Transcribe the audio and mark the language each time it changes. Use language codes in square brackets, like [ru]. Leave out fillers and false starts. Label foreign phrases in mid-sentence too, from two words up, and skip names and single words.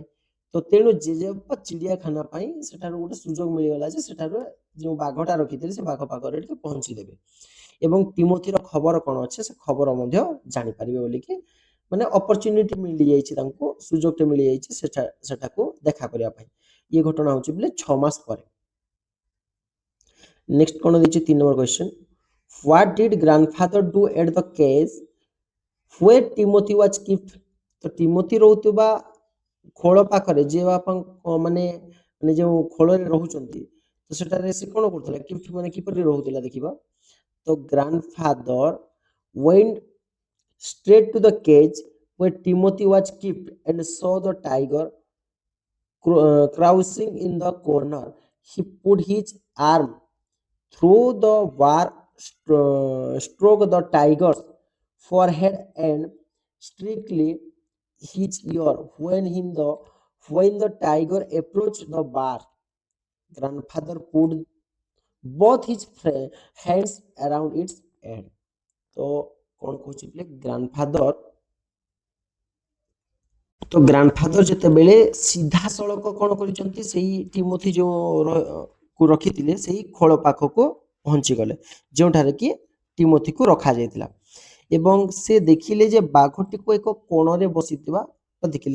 [or] ତ ତେଣୁ ଜେଜେବାପା ଚିଡ଼ିଆଖାନା ପାଇଁ ସେଠାରୁ ଗୋଟେ ସୁଯୋଗ ମିଳିଗଲା ଯେ ସେଠାରୁ ଯେଉଁ ବାଘଟା ରଖିଥିଲେ ସେ ବାଘ ପାଖରେ ଟିକେ ପହଞ୍ଚିଦେବେ ଏବଂ ଟିମୋଥିର ଖବର କ'ଣ ଅଛି ସେ ଖବର ମଧ୍ୟ ଜାଣିପାରିବେ ବୋଲିକି, ମାନେ ଅପରଚ୍ୟୁନିଟି ମିଳିଯାଇଛି, ତାଙ୍କୁ ସୁଯୋଗଟେ ମିଳିଯାଇଛି ସେଠାକୁ ଦେଖା କରିବା ପାଇଁ। ଇଏ ଘଟଣା ହେଉଛି ବୋଲେ 6 ମାସ ପରେ। ନେକ୍ସଟ କ'ଣ ଦେଇଛି, 3 [en] number question, what did grandfather do at the cage where Timothy was kept? [or] ତ ଟିମୋଥି ରହୁଥିବା ଖୋଳ ପାଖରେ ଯେ ବାପା ମାନେ ମାନେ ଯେଉଁ ଖୋଳରେ ରହୁଛନ୍ତି, ତ ସେଠାରେ ସେ କ'ଣ କରୁଥିଲା, କିପ୍ଟ ମାନେ କିପରି ରହୁଥିଲା ଦେଖିବା। [en] ତ grandfather went straight to the cage where Timothy was kept and saw the tiger crouching in the corner. He put his arm through the bar, stroked the tiger's forehead and strictly his ear. When the tiger approached the bar, grandfather put both his hands around its head। [or] ତ କ'ଣ କହୁଛି ବୋଲେ ଗ୍ରାଣ୍ଡଫାଦର ଯେତେବେଳେ ସିଧାସଳଖ କ'ଣ କରିଛନ୍ତି, ସେଇ ଟିମୋଥି କୁ ରଖିଥିଲେ ସେଇ ଖୋଳ ପାଖକୁ ପହଞ୍ଚିଗଲେ ଯେଉଁଠାରେ କି ଟିମୋଥିକୁ ରଖାଯାଇଥିଲା ଏବଂ ସେ ଦେଖିଲେ ଯେ ବାଘଟିକୁ ଏକ କୋଣରେ ବସିଥିବା ଦେଖିଲେ।